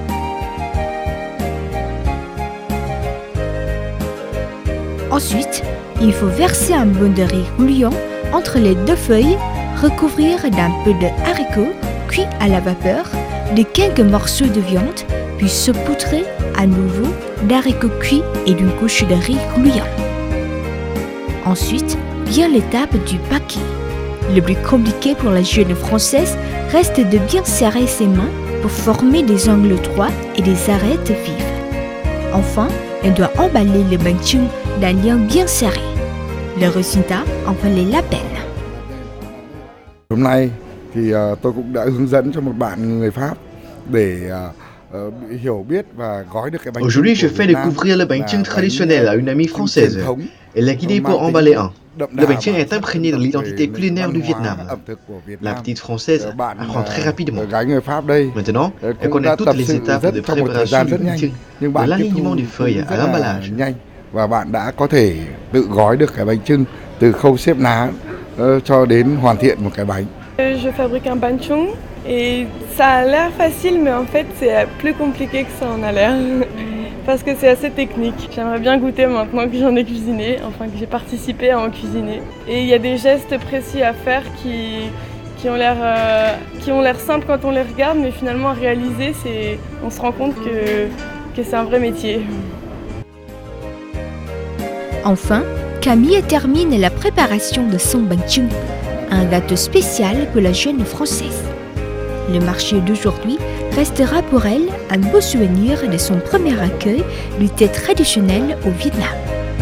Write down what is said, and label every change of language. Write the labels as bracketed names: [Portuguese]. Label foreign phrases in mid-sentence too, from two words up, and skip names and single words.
[French] Ensuite, il faut verser un bol de riz gouillant entre les deux feuilles, recouvrir d'un peu de haricots cuits à la vapeur, de quelques morceaux de viande, puis saupoudrer à nouveau d'haricots cuits et d'une couche de riz gouillant. Ensuite vient l'étape du paquet. Le plus compliqué pour la jeune Française reste de bien serrer ses mains pour former des angles droits et des arêtes vives. Enfin, elle doit emballer le bánh chưng d'un lien bien serré. Le résultat en valait la peine. [Vietnamese] Hôm nay thì tôi cũng đã hướng dẫn cho một bạn người Pháp để hiểu biết và gói được cái bánh chưng. [French] Aujourd'hui, je fais découvrir le bánh chưng traditionnel à une amie française. Elle l'a guidée pour emballer un. Le bánh chưng est imprégné dans l'identité culinaire du Vietnam. La petite Française apprend très rapidement. Maintenant, elle connaît toutes les étapes de préparation du bánh chưng, de l'alignement du feuille à l'emballage. [Vietnamese] Và bạn đã có thể tự gói được cái bánh chưng từ khâu xếp lá cho đến hoàn thiện một cái bánh. [French] Je fabrique un bánh chưng et ça a l'air facile mais en fait c'est plus compliqué que ça en a l'air. Parce que c'est assez technique. J'aimerais bien goûter maintenant que j'en ai cuisiné, enfin que j'ai participé à en cuisiner. Et il y a des gestes précis à faire qui ont l'air simples quand on les regarde, mais finalement à réaliser, on se rend compte que c'est un vrai métier. Enfin, Camille termine la préparation de son bánh chưng, un gâteau spécial pour la jeune Française. Le marché d'aujourd'hui restera pour elle un beau souvenir de son premier accueil du thé traditionnel au Vietnam.